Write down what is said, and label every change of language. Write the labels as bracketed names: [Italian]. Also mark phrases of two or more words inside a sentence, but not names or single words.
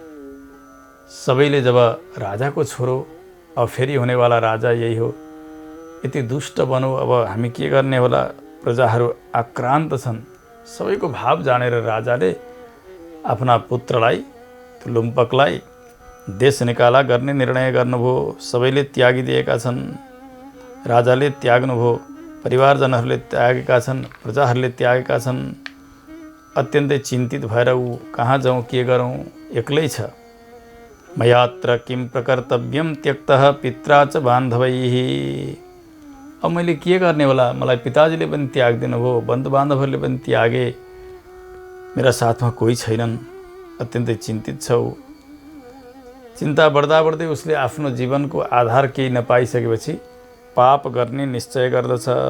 [Nepali] सबैले जब राजाको छोरो, अब फेरि हुनेवाला राजा यही हो, यति दुष्ट बनौ, अब हामी के गर्ने होला, प्रजाहरू आक्रान्त छन्, सबैको भाव जानेर राजाले आफ्ना पुत्रलाई, त्यो लुम्पकलाई देश निकाला गर्ने निर्णय गर्नुभयो। सबैले त्यागिदिएका छन्। राजाले त्याग्नुभयो, परिवारजनहरूले त्यागेका छन्, प्रजाहरूले त्यागेका छन्। अत्यन्तै चिन्तित भएर ऊ कहाँ जाउँ, के गरौँ, एक्लै छ। [Sanskrit] मयात्र किं प्रकर्तव्यं त्यक्तः पित्रा च बान्धवैः। [Nepali] अब मैले के गर्ने होला, मलाई पिताजीले पनि त्याग दिनुभयो, बन्धुबान्धवहरूले पनि त्यागे, मेरा साथमा कोही छैनन्। अत्यन्तै चिन्तित छ ऊ। चिन्ता बढ्दा बढ्दै उसले आफ्नो जीवनको आधार केही नपाइसकेपछि पाप गर्ने निश्चय गर्दछ।